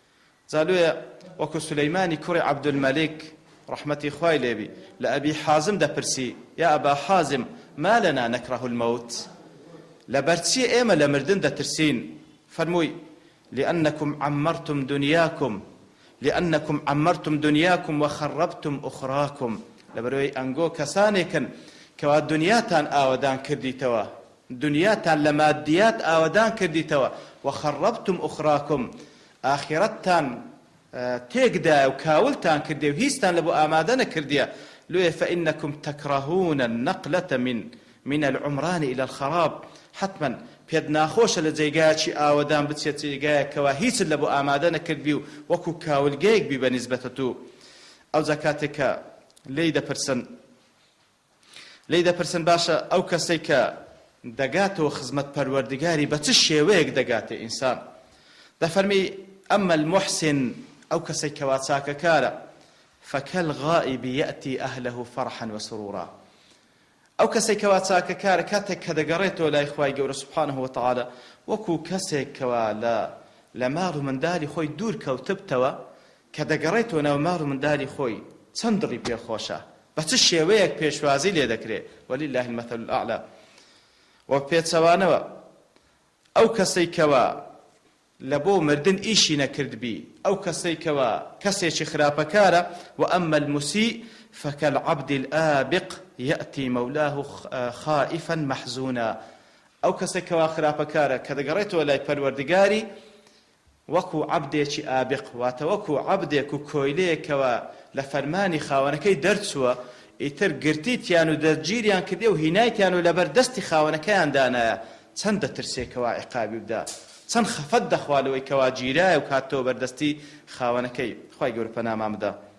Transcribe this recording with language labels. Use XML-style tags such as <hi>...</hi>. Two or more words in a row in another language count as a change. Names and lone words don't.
<ckb>زالوێ وەکو سولەیمانی کوڕی عەبدولمەلیک رحمتي خوای لێبی لە ئەبی حازم دەپرسی</ckb> <ar>یا ئەبا حازم ما لنا نكره الموت</ar> <ckb>لەبەرچی ئێمە لە مردن دەترسین فەرمووی لأنكم</ckb> <ar>عمرتم دنياكم وخربتم أخراكم</ar> <ckb>لەبەرەوەی ئەنگۆ کەسانێکن کەوا دنیاتان ئاوەدان کردیتەوە دنیاتان لە مادیات ئاوەدان کردیتەوە</ckb> <ar>وخربتم أخراكم</ar> <ckb>ئاخرەتتان تێکدایە و کاولتان کردێ و هیچتان لە بۆ ئامادە نەکردیە لێ</ckb> <ar>فإنكم تكرهون النقلة من العمران إلى الخراب</ar> <ckb>حتما پێت ناخۆشە لە جێگایەکی ئاوەدان بچێت جێگایەکەوە هیچت لە بۆ ئامادە نەکردبی و وەکو کاولگەیەک بی بە نیسبەتە تو ئەو زەکاتێکە لێی دەپرسن باشە ئەو کەسەی کە دەگاتەوە خزمەت پەروەردگاری بە چ شێوەیەک دەگاتێ ئینسان دەفەرمی ئەمە المحسن ئەو کەسەی کەوا چاکەکارە</ckb> <ar>فكالغائب يأتي أهله فرحا وسرورا</ar> <ckb>ئەو کەسێک کەوا چاکەکارە کاتێک کە دەگەڕێتەوە لای خوای گەورە</ckb> <ar>سوبحانه وتعالى</ar> <ckb>وەکو کەسێک کەوا لە ماڵ و منداڵی خۆی دوور کەوتبتەوە کە دەگەڕێتەوە ناو ماڵ و منداڵی خۆی چەند دڵی پێخۆشە بە چ شێوەیەک پێشوازی لێ دەکرێت</ckb> <ar>ولله المثل الأعلى</ar> <ckb>و پێچەوانەوە ئەو کەسەی کەوا لە بۆ مردن ئیشی نەکردبی ئەو کەسەی کەوا کەسێکی خراپەکارە</ckb> <ar>وأما المسيء فكالعبد الآبق يأتي مولاه خائفا محزونا</ar> <ckb>ئەو کەسێک کەوا خراپەکارە کە دەگەڕێتەوە لای پەروەردگاری وەکو عەبدێکی ئابق واتە وەکو عەبدێک و کۆیلەیەکەوە لە فەرمانی خاوەنەکەی دەرچووە ئیتر گرتیتیان و دەرگیریان کردێ و هینایتیان و لەبەر دەستی خاوەنەکەیان دانایە چەند دەترسێکەوە عیقابی بدا چەند خەفەت دەخوالەوەی کەوا گیرایە و کاتەوە بەردەستی خاوەنەکەی خوای گەورە پەنامان بدە</ckb>